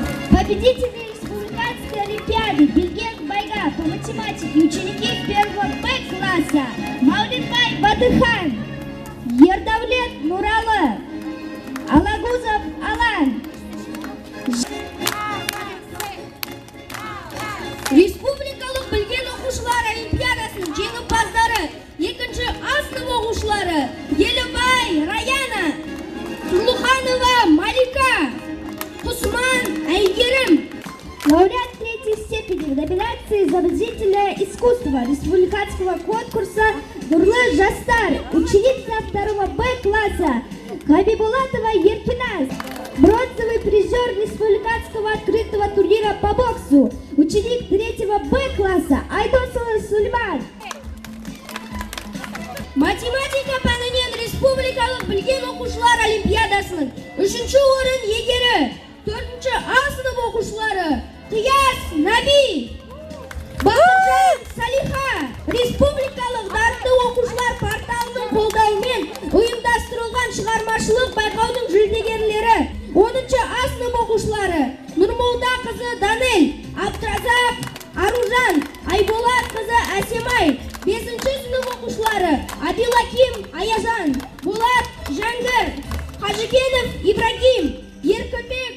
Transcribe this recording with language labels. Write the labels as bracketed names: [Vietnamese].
[Russian] Победители республиканской олимпиады Билгенг Байга по математике, ученики первого Б-класса Маулитбай Батыхан, Ердавлет Нуралы, Алагузов Алан. [Kazakh] Республикалық білген оқушылар олимпиадасының жеңімпаздары екінші А сынып оқушылары Елубай Раяна, Тұрлыханова Малика, Усман Айгерим. [Russian] Лауреат третьей степени в номинации «Изобразительное искусство» республиканского конкурса «Нурлы Жастар», ученица второго Б-класса Хабибулатова Ерпинас, бронзовый призер республиканского открытого турнира по боксу, ученик третьего Б-класса Айдосова Сульман. [Kazakh] Математика пәнінен республикалық білген оқушылар олимпиадасының 3-ші орын егері 4-ші А сынып оқушылары Қияс Наби, Бақытжан Салиха, республикалық дарынды оқушылар порталының қолдауымен ұйымдастырылған шығармашылық байқаудың жүлдегерлері 10-ші А сынып оқушылары Нұрмолда қызы Данел, Абдразақ Аружан, Айболат қызы Әсемай, 5-ші сынып оқушылары Адилаким Аяжан, Болат Жаңгір, Қажыкенов Ибрагим, Еркөпе